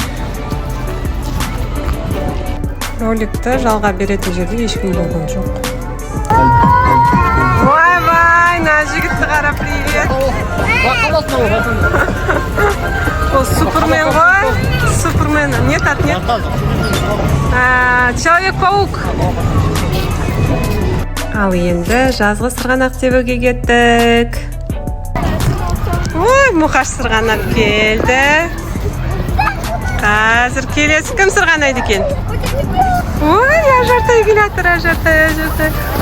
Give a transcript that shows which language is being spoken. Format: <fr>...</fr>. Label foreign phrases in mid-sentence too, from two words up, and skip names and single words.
<kk>Роликті жалға беретін жерде ешкім болған жоқ. Ой-бай, на жігітті қара, привет. Ол Супермен ғой? Супермен.</kk> <ru>Нет, нет. Человек-паук.</ru> <kk>Ал енді жазғы сырғанақ тебуге кеттік. Ой, мұқаш сырғанап келді. Қазір келесі кім сырғанайды екен? Ой, ажартай келатыр, ажартай.</kk>